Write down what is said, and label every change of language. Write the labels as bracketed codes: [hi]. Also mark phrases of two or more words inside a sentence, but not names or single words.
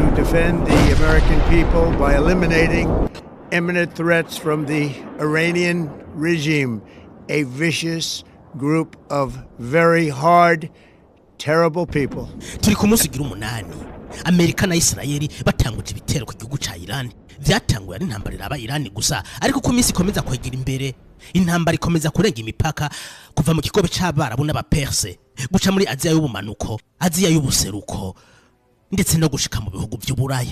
[en] defend the American people by eliminating imminent threats from the Iranian regime, a vicious group of very hard, terrible people. [rn] Turi ku munsi gira umunani Amerika na Israeli batanguje ibitero ku gihugu ca Iran. Vyatanguye ari intambara iraba Iran gusa, ariko ku minsi ikomeza kwegera imbere intambara ikomeza kurenga imipaka kuva mu kigobe c'abarabu n'abaperse guca muri Aziya y'ubumanuko, Aziya y'ubuseruko ndetse no gushika mu bihugu by'Uburaya.